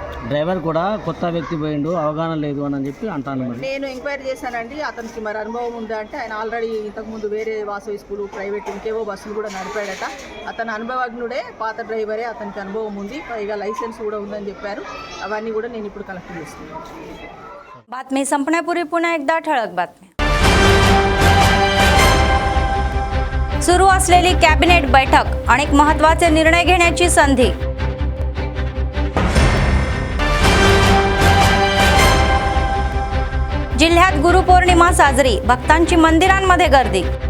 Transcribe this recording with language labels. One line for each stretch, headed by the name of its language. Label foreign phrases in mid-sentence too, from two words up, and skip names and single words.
Telugu: డ్రైవర్ కూడా కొత్త వ్యక్తి పోయిండు, అవగాహన లేదు అని చెప్పి అంటాను. మరి నేను ఎంక్వైరీ చేశానండి, అతనికి మరి అనుభవం ఉందా అంటే ఆయన ఆల్రెడీ ఇంతకుముందు వేరే వాసవి స్కూలు ప్రైవేట్ ఇంకేవో బస్సులు కూడా నడిపాడట. అతను అనుభవజ్ఞుడే, పాత డ్రైవరే, అతనికి అనుభవం ఉంది, పైగా లైసెన్స్ కూడా ఉందని చెప్పారు. అవన్నీ కూడా నేను ఇప్పుడు కలెక్ట్ చేస్తున్నాను.
Marathi: बातमी संपण्यापूर्वी पुन्हा एकदा ठळक बातम्या. सुरू असलेली कॅबिनेट बैठक, अनेक महत्त्वाचे निर्णय घेण्याची संधी. जिल्ह्यात गुरुपौर्णिमा साजरी, भक्तांची मंदिरांमध्ये गर्दी.